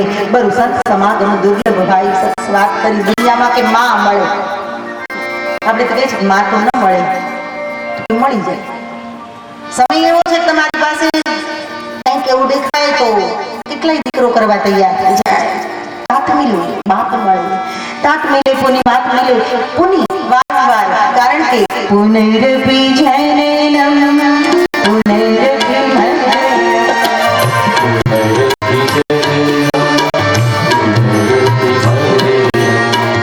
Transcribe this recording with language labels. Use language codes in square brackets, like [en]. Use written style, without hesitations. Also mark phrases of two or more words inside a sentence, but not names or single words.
[awa] बरु सत समागम दुर्लभ भाई. [gu] सत વાત કરી દુનિયામાં કે માં મળે, આપણે તો કહે છે માં તો ન મળે, તો મળી જાય. સમય એવો છે તમારી પાસે કંઈક એવું દેખાય તો કેટલાય દીકરો કરવા તૈયાર થઈ જાય. [awa] तात मिले बाप મળે, तात मिले पुनि बाप मिले, पुनि वारंवार, कारण के [sa] पुनरपि जननम पुनरपि मरणम